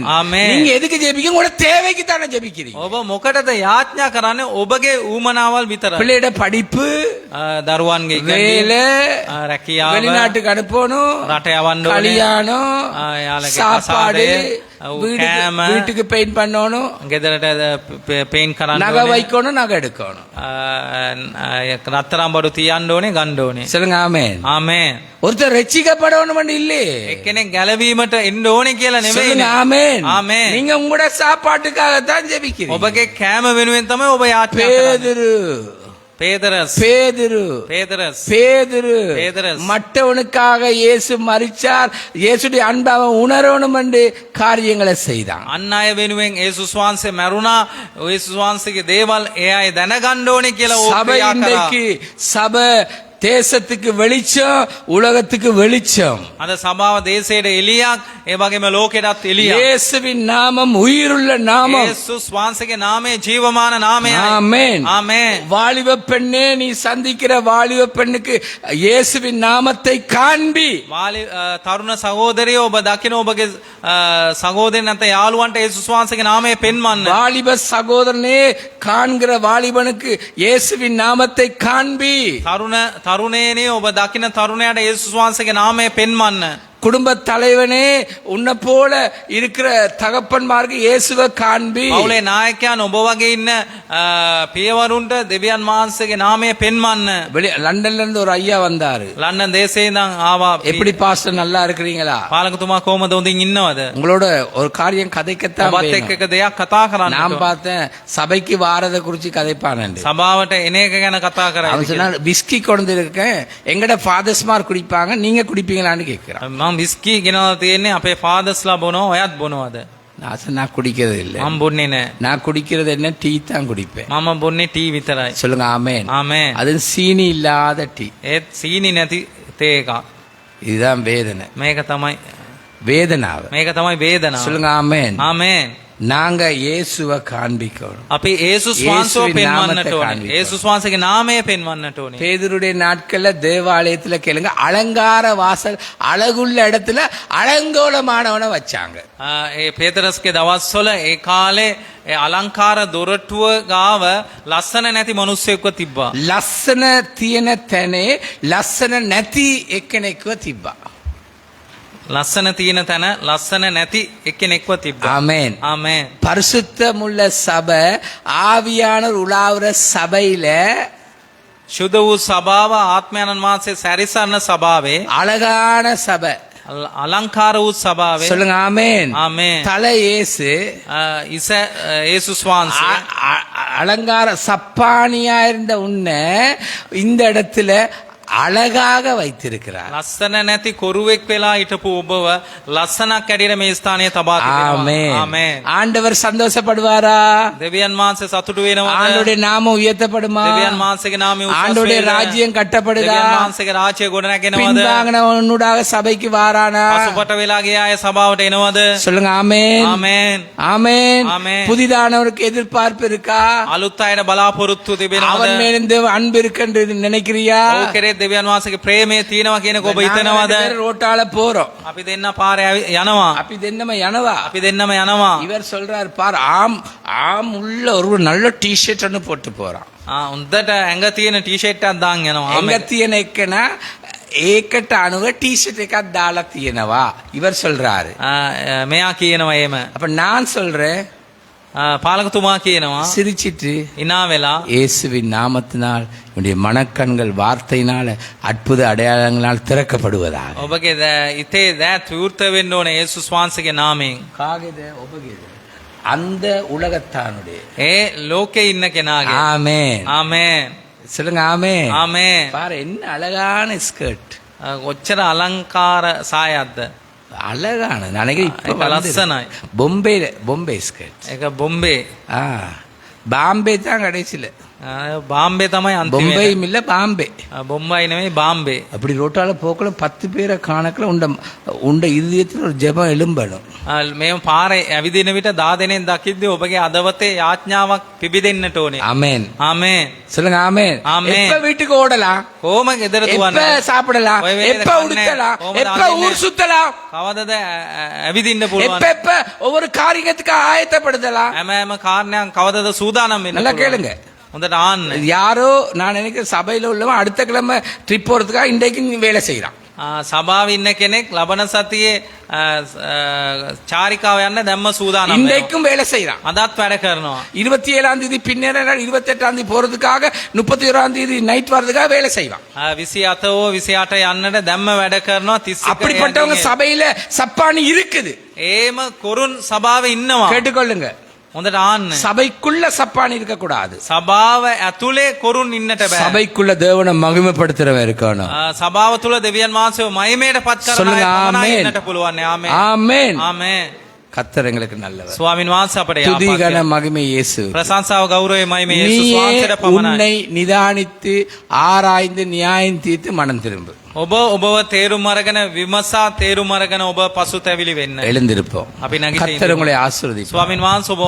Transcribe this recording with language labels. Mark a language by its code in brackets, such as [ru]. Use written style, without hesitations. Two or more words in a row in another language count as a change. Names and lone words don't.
[ta] ஆமென். நீங்க எதுக்கு ஜெபிக்கீங்க? உங்களோட தேவைக்கு தானே ஜெபிக்கிறீங்க. [si] ඔබ මොකටද යාඥා කරන්නේ? ඔබගේ ඌමනාවල් විතරයි. [ta] பிள்ளையோட படிப்பு, [si] දරුවන්ගේ [ta] வேலை, [si] රැකියාව, [ta] வெளிநாட்டுக்கு அனுப்பணும், [si] රට යවන්න ඕනේ, [ta] கல்யாணம், [si] යාළගේ [ta] சாப்பாடு, [si] කසාදය, කෑම, [ta] வீட்டுக்கு பெயிண்ட் பண்ணணும், [si] ගෙදරට පේන් කරන්න [ta] நகை [si] ඕනේ, [ta] வைக்கணும், நகை எடுக்கணும். [si] රත්තරන් බඩු තියන්න ඕනේ, ගන්න ඕනේ. [ta] சொல்லுங்க ஆமென். [si] ආමේන්. [ta] ஒருத்தர் ரட்சிக்கப்படணும் இல்லையே. [si] එක්කෙනෙක් ගැලවීමට එන්න ඕනේ කියලා නෙවෙයි. [ta] சொல்லுங்க ஆமென். [si] ආමේன். [ta] நீங்க உங்களோட சாப்பாட்டுக்காக தான் ஜெபிக்கிறீங்க. [si] ඔබගේ කෑම වෙනුවෙන් තමයි ඔබ යාඥා කරන්නේ. [ta] பேதுரு, பேதரஸ் பேதுரு, பேதரஸ் பேதுரு பேதரஸ் மற்றவனுக்காக இயேசு மரிச்சார், இயேசுடைய அன்பை அவன் உணரணும் என்று காரியங்களை செய்தான். [si] අන් අය වෙනුවෙන් යේසුස් වහන්සේ මැරුණා. යේසුස් වහන්සේගේ දේවල් ඒ අය දැනගන්න ඕනේ කියලා ඕක [ta] சபை [si] ක්‍රියා කරා. [ta] இன்றைக்கு சபை தேசத்துக்கு வெளிச்சம், உலகத்துக்கு வெளிச்சம். [si] අද සභාව දේශයට එළියක්, ඒ වගේම ලෝකෙටත් එළියක්. [ta] இயேசுவின் நாமம் உயிருள்ள நாமம். [si] යේසුස් වහන්සේගේ නාමය ජීවමාන නාමයයි. [ta] ஆமென். [si] ආමේන්. [ta] வாலிப பெண்ணே, நீ சந்திக்கிற வாலிப பெண்ணுக்கு இயேசுவின் நாமத்தை காண்பி. [si] තරුණ සහෝදරයෝ, ඔබ දකින ඔබගේ සහෝදරයන් නැත්නම් යාළුවන්ට යේසුස් වහන්සේගේ නාමය පෙන්වන්න. [ta] வாலிப சகோதரனே, காண்கிற வாலிபனுக்கு இயேசுவின் நாமத்தை காண்பி. [si] තරුණේනේ, ඔබ දකින තරුණයාට යේසුස් වහන්සේගේ නාමය පෙන්වන්න. [ta] குடும்ப தலைவனே, உன்னை போல இருக்கிற தகப்பன்மார்க்கு இயேசுவை காண்பி. [si] පවුලේ නායකයන්, ඔබ වගේ ඉන්න පියවරුන්ට දෙවියන් වහන්සේගේ නාමය පෙන්වන්න. [ta] லண்டன்ல இருந்து ஒரு ஐயா வந்தாரு. [si] ලන්ඩන් දේශේ ඉඳන් ආවා. [ta] எப்படி பாஸ்டர், நல்லா இருக்கிறீங்களா? [si] පාලකතුමා කොහමද? හොඳින් ඉන්නවද? [ta] உங்களோட ஒரு காரியம் கதைக்கத்தான் [si] ඔබත් [ta] வேணும். [si] එක්ක දෙයක් කතා කරන්න. [ta] நான் பார்த்தேன் சபைக்கு வாரத குறிச்சு கதைப்பானு. [si] සභාවට එන එක ගැන කතා කරා. [ta] அவன் சொன்னா விஸ்கி கொண்டு இருக்கேன், எங்கட ஃபாதர்ஸ்மார் குடிப்பாங்க, நீங்க குடிப்பீங்களான்னு கேட்கிறான். [si] මම විස්කි ගෙනලා තියෙන්නේ, අපේ ෆාදර්ස්ලා බොනවා, ඔයත් බොනවද? [ta] நான் குடிக்கிறது இல்லை. [si] මම බොන්නේ නැහැ. [ta] நான் குடிக்கிறது என்ன, டீ தான் குடிப்பேன். [si] මම බොන්නේ ටී විතරයි. [ta] சொல்லுங்க ஆமென். [si] ආමේන්. [ta] அது சீனி இல்லாத டீ. [si] ඒත් සීනි නැති තේ එකක්. [ta] இதுதான் வேதனை. [si] මේක තමයි வேதனாව. මේක තමයි වේදනාව. [ta] சொல்லுங்க ஆமென். [si] ආමේන්. [ta] நாங்க இயேசுவை காண்பிக்கணும். [si] අපි යේසුස් වහන්සේව පෙන්වන්නට ඕනේ. යේසුස් වහන්සේගේ නාමය පෙන්වන්නට ඕනේ. [ta] பேதுருடைய நாட்கள்ல தேவாலயத்துல கேளுங்க, அலங்கார வாசல், அழகுள்ள இடத்துல அலங்கோலமானவனை வச்சாங்க. [si] ඒ පේතරස්ගේ දවස්වල ඒ කාලේ ඒ අලංකාර දොරටුව ගාව ලස්සන නැති මිනිස්සෙක්ව තිබ්බා. ලස්සන තියෙන තැනේ ලස්සන නැති එක්කෙනෙක්ව තිබ්බා. ලස්සන තියෙන තැන ලස්සන නැති එක්කෙනෙක්ව තිබ්බා. [ta] ஆமென். [si] ආමේන්. [ta] பரிசுத்தமுள்ள சபை, ஆவியானவர் உலாவுற சபையில [si] සුද්ධ වූ සභාව, ආත්මයන්න් වහන්සේ සැරිසරන සභාවේ, [ta] அழகான சபை. [si] අලංකාර වූ සභාවේ. [ta] சொல்லுங்க ஆமென். [si] ආමේන්. [ta] தலை இயேசு, [si] ඉස යේසුස් වහන්සේ [ta] அலங்கார சப்பானியா இருந்த உன்னை இந்த இடத்துல அழகாக வைத்திருக்கிறார். [si] ලස්සන නැති කොරුවෙක් වෙලා හිටපු ඔබව ලස්සනක් ඇඩියට මේ ස්ථානයේ තබා තිබෙනවා. [ta] ஆமென். [si] ආමේන්. [ta] ஆண்டவர் சந்தோஷப்படுவாரா? [si] දෙවියන් වහන්සේ සතුටු වෙනවද? [ta] ஆண்டவருடைய நாமம் உயர்த்தப்படுமா? [si] දෙවියන් වහන්සේගේ නාමය උසස් [ta] ஆண்டவருடைய [si] වේද? [ta] ராஜ்யம் கட்டப்படுதா? [si] දෙවියන් වහන්සේගේ රාජ්‍ය ගොඩනැගෙනවද? [ta] பின்வாங்கினவனுடாக சபைக்கு வாரானா? [si] පසුපට වෙලා ගිය අය සභාවට එනවද? [ta] சொல்லுங்க ஆமென். [si] ආමේන්. [ta] ஆமென். ஆமென். புதிதானவருக்கு எதிர்பார்ப்பு இருக்கா? [si] අලුත් අයට බලාපොරොත්තු තිබෙනවද? [ta] அவன் மேலிருந்து அன்பு இருக்குன்னு நினைக்கிறியா? [si] ඔව් කෙරේ දෙවියන් වහන්සේගේ ප්‍රේමය තියෙනවා කියන ඔබ හිතනවද? [ta] ரோட்டால போறோம். [si] අපි දෙන්න පාරේ යනවා. [ta] அப்படி தென்னம எனவா? [si] අපි දෙන්නම යනවා. [ta] இவர் சொல்றாரு பார், ஆம் உள்ள ஒரு நல்ல டி-ஷர்ட் ஒன்னு போட்டு போறான். [si] හොඳට ඇඟ තියෙන ටී-ෂර්ට් එකක් දාන් යනවා. எங்க තියෙන එකන ඒකට අනුව டி-ஷர்ட் එකක් දාලා තියෙනවා. [ta] இவர் சொல்றாரு. [si] මෙයා කියනවා එහෙම. [ta] அப்ப நான் சொல்றேன், [si] පාලකතුමා කියනවා [ta] சிரிச்சிட்டு [si] ඉනා වෙලා [ta] இயேசுவின் நாமத்தினால் உன்னுடைய மனக்கண்கள் வார்த்தையினால அற்புத அடையாளங்களால் திறக்கப்படுவதாக. [si] ඔබගේ ඉතේ දෑත් විවෘත වෙන්න ඕනේ යේසුස් වහන්සේගේ නාමයෙන්. [ta] காகித உபகித அந்த உலகத்தானுடைய. [si] ඒ ලෝකේ ඉන්න කෙනාගේ. [ta] ஆமென். [si] ආමේන්. [ta] சொல்லுங்க ஆமென். [si] ආමේன். [ta] பாரு என்ன அழகான ஸ்கர்ட். [si] ඔච්චර අලංකාර සායක්ද? [ta] அழகான நினைக்கிறேன் இப்ப [si] ඒක ලස්සනයි. [ta] பொம்பே ஸ்கர்ட். [si] ඒක බොම්බේ. [ta] பாம்பே தான் கடைசியில. [si] බාම්බේ තමයි අන්තිමේ. [ta] பொம்பையும் இல்ல பாம்பே. [si] බොම්බයි නෙමෙයි බාම්බේ. [ta] அப்படி ரோட்டால போக்கல 10 பேரை காணக்கல உண்ட இதயத்தில் ஒரு ஜெபம் எழும்பணும். [si] මේ පාරේ ඇවිදින විට 10 දෙනෙක් දකිද්දී ඔබගේ අදවතේ යාඥාවක් පිබිදෙන්නට ඕනේ. [ta] ஆமென். [si] ආමේන්. [ta] சொல்லுங்க ஆமென். ஆமென். எப்ப வீட்டுக்கு ஓடலாம்? [si] කොහොම ගෙදර [ta] எப்ப [si] දුවන්නේ? [ta] சாப்பிடலாம்? [si] ඔය වෙලේ [ta] எப்ப [si] කන්නේ? [ta] உடுத்தலாம்? [si] කොහොමද [ta] எப்ப [si] අඳින්නේ? [ta] ஊர் சுத்தலாம்? [si] කවදද ඇවිදින්න පුළුවන්? [ta] எப்ப ஒவ்வொரு காரியத்துக்கு ஆயத்தப்படுத்தலாம்? [si] හැම කාරණයක් කවදද සූදානම් වෙන්න [ta] நல்லா [si] පුළුවන්? [ta] கேளுங்க. [si] හොඳට ආන්න. [ta] யாரோ நான் நினைக்கிறேன் சபையில உள்ளவன் அடுத்த கிழமை ட்ரிப் போறதுக்காக இன்றைக்கு வேலை செய்யறான். [si] සභාවේ ඉන්න කෙනෙක් ලබන සතියේ චාරිකාව යන්න දැම්ම සූදානම් වෙනවා. [ta] இன்றைக்கும் வேலை செய்யறான். [si] අදත් වැඩ කරනවා. [ta] 27ஆம் தேதி பின்னேற 28ஆம் தேதி போறதுக்காக 31ஆம் தேதி நைட் வர்றதுக்காக வேலை செய்வான். [si] 27 28 යන්නට දැම්ම වැඩ කරනවා. 31 [ta] அப்படிப்பட்டவங்க சபையில சப்பானி இருக்குது. [si] ඒම කොරුන් සභාවේ ඉන්නවා. [ta] கேட்டுக்கொள்ளுங்க. [si] හොඳට ආන්න. [ta] சபைக்குள்ள சப்பானி இருக்க கூடாது. [si] සභාව ඇතුලේ කොරුන් ඉන්නට බෑ. [ta] சபைக்குள்ள தேவனை மகிமைப்படுத்துறவன் இருக்கணும். [si] සභාව තුල දෙවියන් වහන්සේව මහිමයට පත් කරන [ta] சொல்லுங்க [si] අය පමණයි [ta] ஆமென். [si] ඉන්නට පුළුවන්. ආමේන්. [ta] ஆமென். [si] ආමේන්. [ta] கர்த்தர் எங்களுக்கு நல்லவர். [si] ස්වාමින් වහන්සේ අපට [ta] துதி [si] යාපත් [ta] கன [si] කරනවා. [ta] மகிமை இயேசு. [si] ප්‍රශංසාව ගෞරවය මහිමය යේසුස් [ta] நீயே [si] වහන්සේට පමණයි. [ta] உன்னை நிதானித்து ஆராய்ந்து நியாயம் தீர்த்து மனம் திரும்பு. [si] ඔබව තේරුම් අරගෙන විමසා තේරුම් අරගෙන ඔබ පසුතැවිලි වෙන්න. [ta] எழுந்திருப்போம். [si] අපි නැගිටින්න. [ta] கர்த்தர் உங்களை ஆசீர்வதிப்பார். [si] ස්වාමින් වහන්සේ ඔබ